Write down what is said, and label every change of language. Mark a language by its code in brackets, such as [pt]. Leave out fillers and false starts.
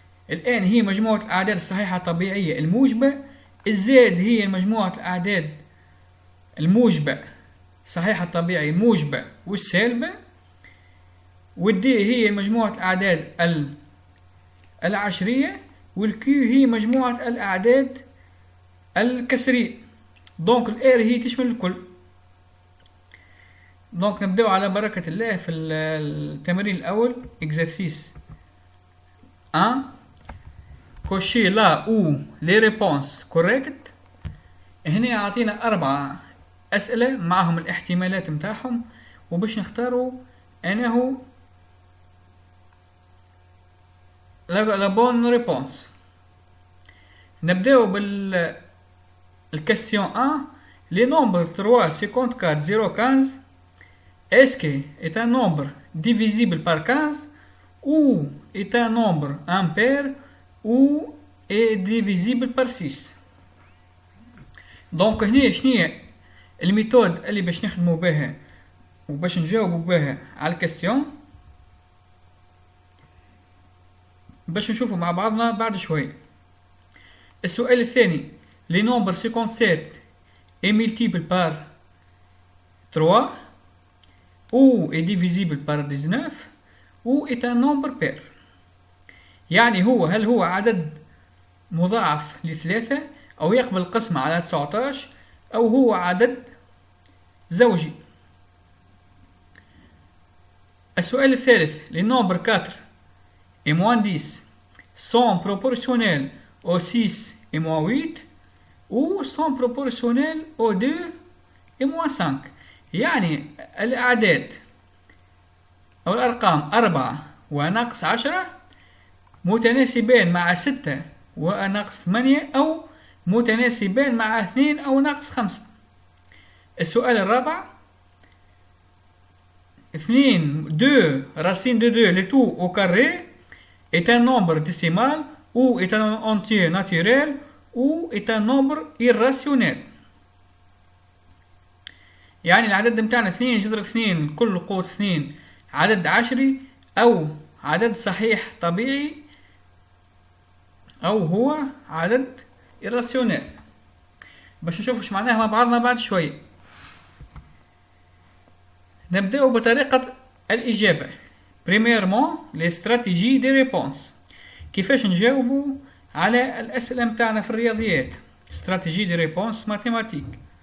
[ar] الآن هي مجموعة الأعداد الصحيحة الطبيعية الموجبة، الزد هي مجموعة الأعداد الموجبة صحيحة الطبيعي الموجبة والسالبة، والدي هي مجموعة الأعداد العشرية، والكيو هي مجموعة الأعداد الكسرية. دونك الإير هي تشمل الكل. دونك نبدأ على بركة الله في التمرين الأول. [fr] exercice 1. cocher là où les réponses correctes. [ar] هنا يعطينا 4 أسئلة معهم الاحتمالات متاعهم، وباش نختاروا أنه [fr] la bonne réponse. [ar] نبداو [fr] question 1. Les nombres 3, 54, 0, 15 est-ce que est un nombre divisible par 15 ou est un nombre impair ou est divisible par 6. [ar] دونك هنا شنية الميثود اللي باش نخدمو بها وباش نجاوبو بها على الكاستيون، باش نشوفو مع بعضنا بعد شوي. السؤال الثاني، [fr] لي نومبر 57 est multiple par 3 ou est divisible par 19 ou est un nombre pair. [ar] يعني هل هو عدد مضاعف لثلاثة أو يقبل القسمة على 19 أو هو عدد زوجي. السؤال الثالث، [fr] les nombres 4 et moins 10 sont proportionnels au 6 et moins 8 ou sont proportionnels au 2 et moins 5. [ar] يعني الأعداد أو الأرقام 4 وناقص 10 متناسبان مع 6 وناقص 8 أو متناسبان مع 2 أو ناقص 5. السؤال الرابع، [fr] 2 racine de 2 le tout au carré est un nombre décimal ou est un entier naturel ou est un nombre irrationnel. [ar] يعني العدد متاعنا 2 جذر 2 كل قوة 2 عدد عشري أو عدد صحيح طبيعي أو هو عدد irrationnel. باش نشوف ايش معناها مع بعضنا بعد شوي. نبدأ بطريقة الإجابة. [fr] Premièrement, les stratégies de réponse. [ar] كيفاش نجاوبوا على الأسئلة متاعنا في الرياضيات. [fr] Stratégie de réponse mathématique.